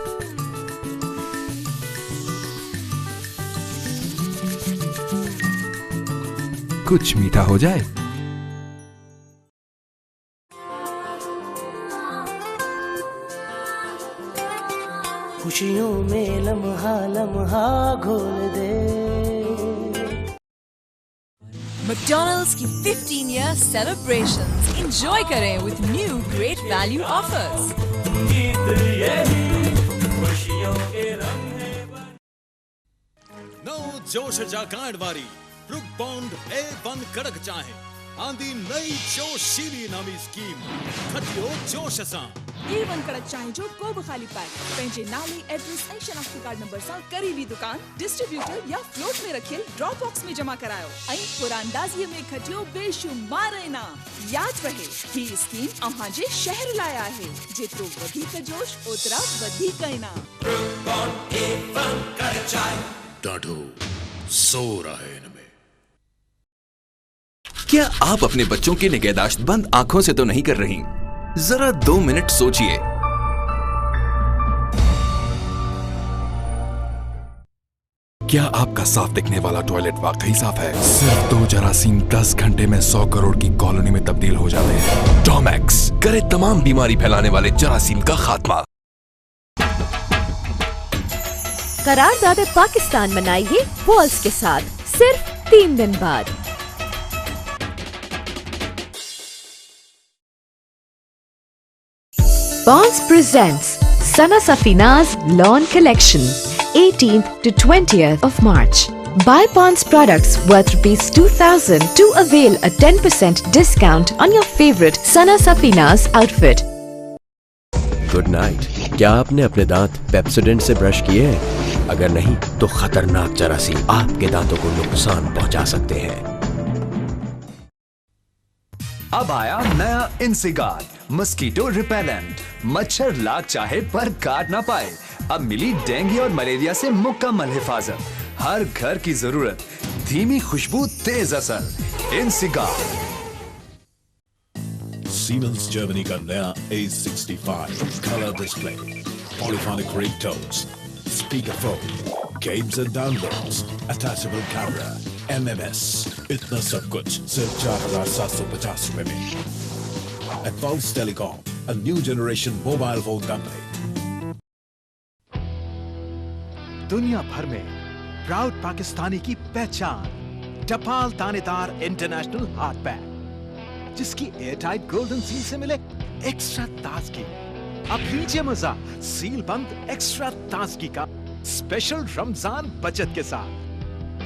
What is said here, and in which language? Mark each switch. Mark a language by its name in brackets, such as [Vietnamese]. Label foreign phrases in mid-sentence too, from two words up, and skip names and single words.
[Hindi] कुछ मीठा हो जाए। खुशियों में लम्हा लम्हा घोल दे। [English] McDonald's की 15-year celebrations enjoy करें with new great value offers. [Sindhi] नौ जोश जाकांड वारी ब्रुक बॉन्ड A1 कड़क चाहे आंधी नई जोशीली नवी स्कीम खटियो जोश सां A1 कड़क चाहे जो को बि खाली पाए पंहिंजे नाले एड्रेस ऐं शनाख्ती कार्ड नंबर सां करीबी दुकान डिस्ट्रीब्यूटर या फ्लोट में रखियल ड्रॉप बॉक्स में जमा करायो ऐं पुरांदाज़ीअ में खटियो बेशुमार इनाम। यादि रहे ही स्कीम अव्हां जे शहर लाइ आहे, जेतिरो वधीक जोश ओतिरा वधीक इनाम। डाढो जोर आहे इनमें। [Hindi] क्या आप अपने बच्चों की निगहदाश्त बंद आंखों से तो नहीं कर रही? जरा 2 मिनट सोचिए। क्या आपका साफ दिखने वाला टॉयलेट वाकई साफ है? सिर्फ 2 जरासीम 10 घंटे में 100 करोड़ की कॉलोनी में तब्दील हो जाते हैं। डोमेक्स करे तमाम बीमारी फैलाने वाले जरासीम का खात्मा। करारदाद पाकिस्तान मनाइए वॉल्स के साथ सिर्फ 3 दिन बाद। [English] Bonds presents Sana Safina's Lawn Collection, 18th to 20th of March. Buy Bonds products worth ₹2,000 to avail a 10% discount on your favorite Sana Safina's outfit. [Hindi] गुड नाइट। क्या आपने अपने दांत पेप्सोडेंट से ब्रश किए हैं? अगर नहीं तो खतरनाक जरासीम आपके दांतों को नुकसान पहुंचा सकते हैं। अब आया नया इंसिगार्ड [English] mosquito repellent. [Hindi] मच्छर लाग चाहे पर काट ना पाए। अब मिली डेंगू और मलेरिया से मुकम्मल हिफाजत। हर घर की जरूरत, धीमी खुशबू, तेज असर। इंसिगार्ड। [English] Siemens Germany [Hindi] का नया [English] A65 color display, polyphonic ringtones, speakerphone, games and downloads, attachable camera, [Hindi] MMS, इतना सब कुछ सिर्फ 4,750 रुपए में। [English] Advanced Telecom, a new generation mobile phone company. [Hindi] दुनिया भर में [English] proud Pakistani [Hindi] की पहचान, टपाल दानेदार [English] international heart bag, [Hindi] जिसकी [English] airtight golden seal [Hindi] से मिले एक्स्ट्रा ताजगी। अब लीजिए मजा सील बंद एक्स्ट्रा ताजगी का स्पेशल रमजान बचत के साथ।